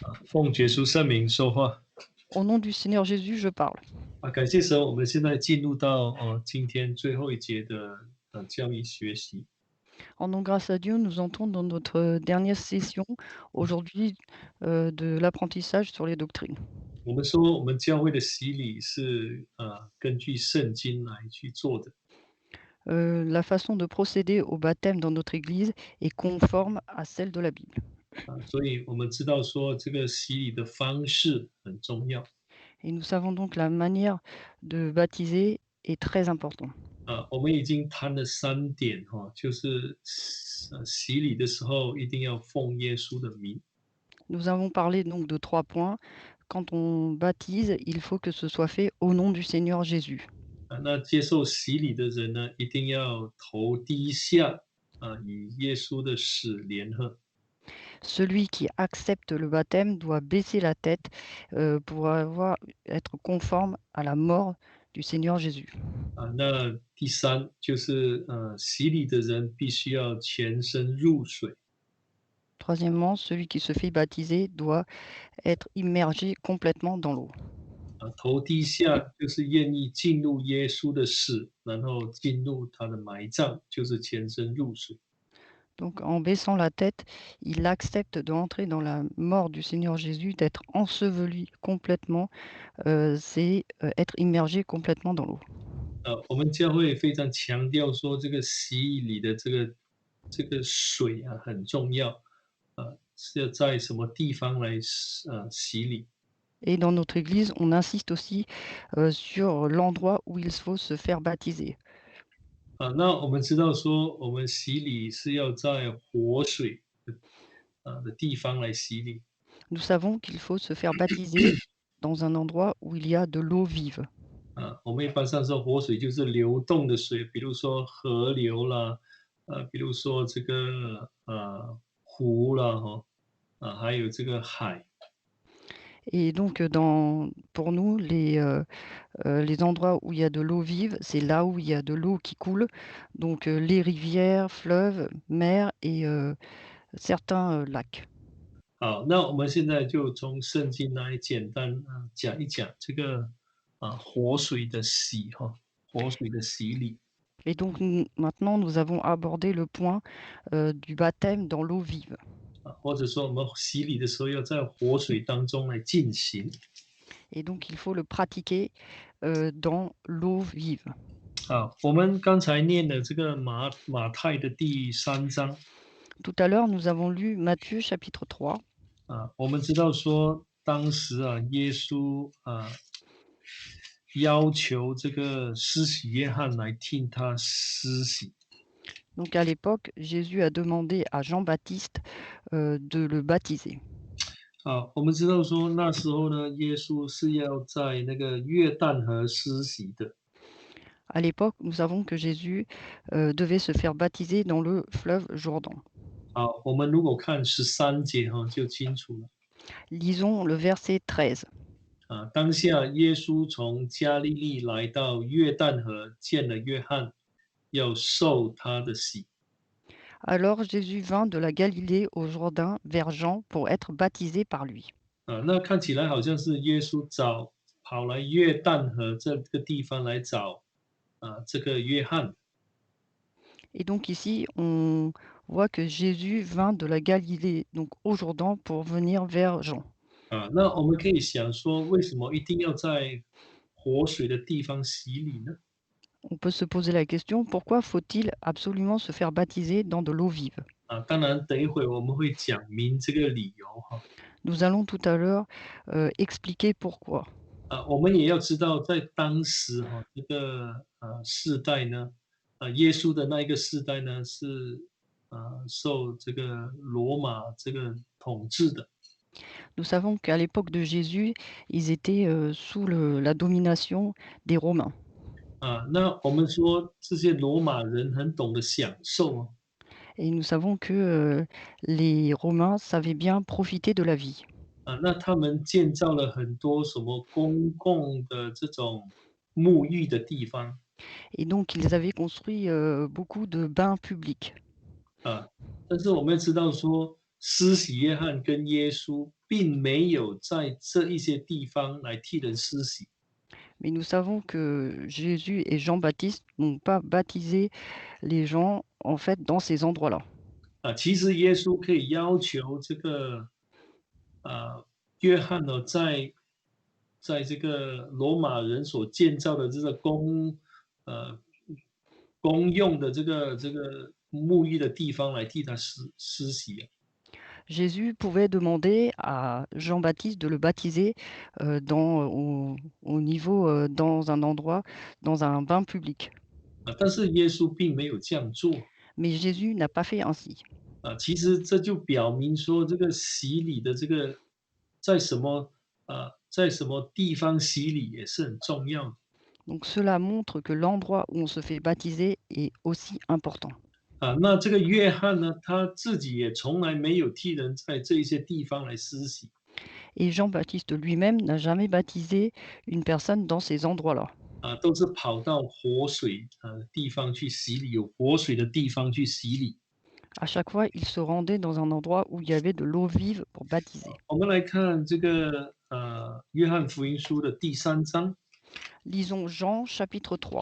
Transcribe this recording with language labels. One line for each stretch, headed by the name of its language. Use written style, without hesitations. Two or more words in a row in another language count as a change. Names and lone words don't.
Chinese: 奉耶稣圣名说话。
French: Au nom du Seigneur Jésus, je parle.
Chinese: 感谢神，我们现在进入到今天最后一节的教育学习。
French: Rendons grâce à Dieu, nous entrons dans notre dernière session aujourd'hui de l'apprentissage sur les doctrines.
Chinese: 我们说，我们教会的洗礼是根据圣经来去做的。
French: La façon de procéder au baptême dans notre Église est conforme à celle de la Bible.
Chinese: 所以我们知道说这个洗礼的方式很重要。
French: Et nous savons donc la manière de baptiser est très importante.
Chinese: 我们已经谈了3点就是洗礼的时候一定要奉耶稣的名。
French: Nous avons parlé donc de 3 points. Quand on baptise, il faut que ce soit fait au nom du Seigneur Jésus.
Chinese: 那接受洗礼的人呢，一定要头低下与耶稣的死联合。
French: Celui qui accepte le baptême doit baisser la tête pour être conforme à la mort du Seigneur Jésus.
Chinese: 那第三就是洗礼的人必须要全身入水。
French: Troisièmement, celui qui se fait baptiser doit être immergé complètement dans l'eau.
Chinese: 头低下就是愿意进入耶稣的死，然后进入他的埋葬，就是全身入水。
French: Donc en baissant la tête, il accepte d'entrer dans la mort du Seigneur Jésus, d'être enseveli complètement, c'est être immergé complètement dans l'eau.
Chinese: 我们教会非常强调说，这个洗礼的这个水很重要。是要在什么地方来洗礼？
French: Et dans notre Église, on insiste aussi sur l'endroit où il faut se faire baptiser.
Chinese: 那我们知道说，我们洗礼是要在活水的地方来洗礼。
French: Nous savons qu'il faut se faire baptiser dans un endroit où il y a de l'eau vive.
Chinese: 我们一般上说活水就是流动的水，比如说河流啦，比如说这个湖啦，还有这个海。
French: Et donc, pour nous, les endroits où il y a de l'eau vive, c'est là où il y a de l'eau qui coule. Donc, les rivières, fleuves, mers et certains lacs.
Chinese: 好，那我们现在就从圣经来简单讲一讲这个活水的活水的洗礼。
French: Et donc, maintenant, nous avons abordé le point du baptême dans l'eau vive.
Chinese: 或者说我们洗礼的时候要在活水当中来进行。
French: Et donc, il faut le pratiquer dans l'eau vive.
Chinese: 我们刚才念的这个马太的第3章。
French: Tout à l'heure, nous avons lu Matthieu chapitre 3.
Chinese: 我们知道说当时耶稣要求这个施洗约翰来替他施洗。
French: Donc à l'époque, Jésus a demandé à Jean-Baptiste de le baptiser.
Chinese: 我们知道说那时候呢，耶稣是要在那个约旦河施洗的。
French: À l'époque, nous savons que Jésus devait se faire baptiser dans le fleuve Jourdain.
Chinese: 我们如果看13节就清楚了。
French: Lisons le verset 13.
Chinese: 当下耶稣从加利利来到约旦河，见了约翰，要受他的洗。
French: Alors Jésus vint de la Galilée au Jourdain vers Jean pour être baptisé par lui.
Chinese: 那看起来好像是耶稣跑来约旦河这个地方来找这个约翰。
French: Et donc ici, on voit que Jésus vint de la Galilée, donc au Jourdain, pour venir vers Jean.
Chinese: 那我们可以想说，为什么一定要在活水的地方洗礼呢？
French: On peut se poser la question, pourquoi faut-il absolument se faire baptiser dans de l'eau vive?
Chinese: 当然等一会我们会讲明这个理由
French: Nous allons tout à l'heure expliquer pourquoi.
Chinese: 我们也要知道，在当时这个世代呢，耶稣的那一个世代呢，是受这个罗马这个统治的。
French: Nous savons qu'à l'époque de Jésus, ils étaient sous la domination des Romains.
Chinese: 那我们说这些罗马人很懂得享受
French: Et nous savons que les Romains savaient bien profiter de la vie.
Chinese: 那他们建造了很多什么公共的这种沐浴的地方
French: Et donc, ils avaient construit beaucoup de bains publics.
Chinese: 但是我们要知道说， 施洗约翰跟耶稣并没有在这一些地方来替人施洗。
French: Mais nous savons que Jésus et Jean-Baptiste n'ont pas baptisé les gens, en fait, dans ces endroits-là.
Chinese: 其实耶稣可以要求这个约翰呢，在这个罗马人所建造的这个呃公用的这个沐浴的地方来替他施洗。
French: Jésus pouvait demander à Jean-Baptiste de le baptiser, au niveau, dans un endroit, dans un bain public.
Chinese: 但是耶稣并没有这样做。
French: Mais Jésus n'a pas fait ainsi.
Chinese: 其实这就表明说，这个洗礼的这个在什么在什么地方洗礼也是很重要的。
French: Donc cela montre que l'endroit où on se fait baptiser est aussi important.
Chinese: 那这个约翰呢，他自己也从来没有替人在这一些地方来施洗。
French: Et Jean-Baptiste lui-même n'a jamais baptisé une personne dans ces endroits-là.
Chinese: 都是跑到活水地方去洗礼，有活水的地方去洗礼。
French: À chaque fois, il se rendait dans un endroit où il y avait de l'eau vive pour baptiser.
Chinese: 我们来看这个约翰福音书的第3章。
French: Lisons Jean chapitre 3.